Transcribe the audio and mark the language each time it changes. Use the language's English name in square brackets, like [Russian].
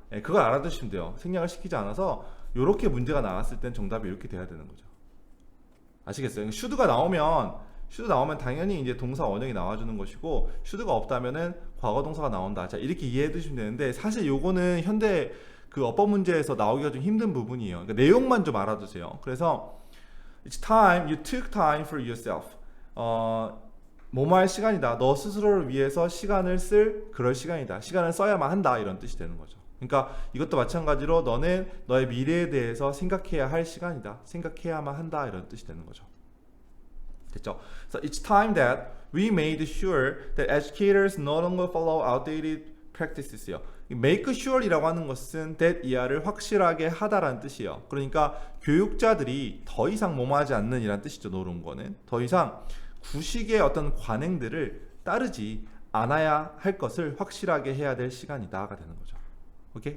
[Korean] 예, 그걸 알아두시면 돼요. 생략을 시키지 않아서 이렇게 문제가 나왔을 땐 정답이 이렇게 돼야 되는 거죠. 아시겠어요? should가 나오면 당연히 이제 동사 원형이 나와주는 것이고, should가 없다면은 과거 동사가 나온다. 자, 이렇게 이해해 두시면 되는데, 사실 요거는 현대 그 어법 문제에서 나오기가 좀 힘든 부분이에요. 그러니까 내용만 좀 알아두세요. 그래서 [English] it's time, you took time for yourself. [Korean] 뭐뭐 할 시간이다. 너 스스로를 위해서 시간을 쓸 그럴 시간이다. 시간을 써야만 한다. 이런 뜻이 되는 거죠. 그러니까 이것도 마찬가지로 너는 너의 미래에 대해서 생각해야 할 시간이다. 생각해야만 한다. 이런 뜻이 되는 거죠. 됐죠? [English] So it's time that we made sure that educators no longer follow outdated practices요. [Korean] make sure이라고 하는 것은 that 이하를 확실하게 하다라는 뜻이에요. 그러니까 교육자들이 더 이상 뭐뭐하지 않는 이란 뜻이죠. 노는 거는 더 이상 구식의 어떤 관행들을 따르지 않아야 할 것을 확실하게 해야 될 시간이다가 되는 거죠. 오케이?